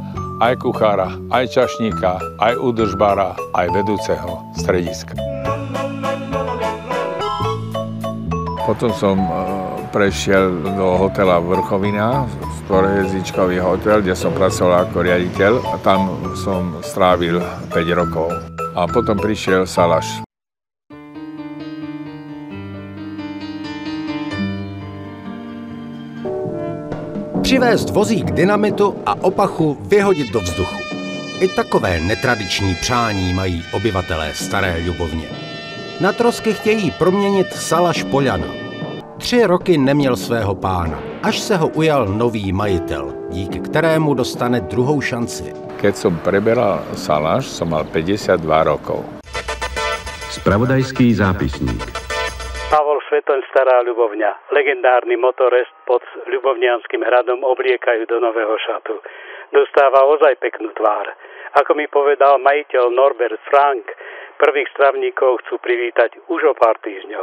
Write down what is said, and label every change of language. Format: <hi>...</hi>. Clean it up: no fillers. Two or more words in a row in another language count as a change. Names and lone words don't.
<sk>Aj kuchára, aj čašníka, aj údržbára, aj vedúceho strediska. Potom som prešiel do hotela Vrchovina, štvorhviezdičkový hotel, kde som pracoval ako riaditeľ a tam som strávil 5 rokov. A potom prišiel salaš.</sk> <cs>Přivést vozík dynamitu a opachu vyhodit do vzduchu. I takové netradiční přání mají obyvatelé Staré Ľubovně. Na trosky chtějí proměnit Salaš Poljana. 3 roky neměl svého pána, až se ho ujal nový majitel, díky kterému dostane druhou šanci.</cs> <sk>Keď som preberal Salaš, som mal 52 rokov. Spravodajský zápisník. Pavol Švetoň, Stará Ľubovňa. Legendárny motorist pod Ľubovnianským hradom obliekajú do nového šatu. Dostáva ozaj peknú tvár. Ako mi povedal majiteľ Norbert Frank, prvých stravníkov chcú privítať už o pár týždňov.</sk>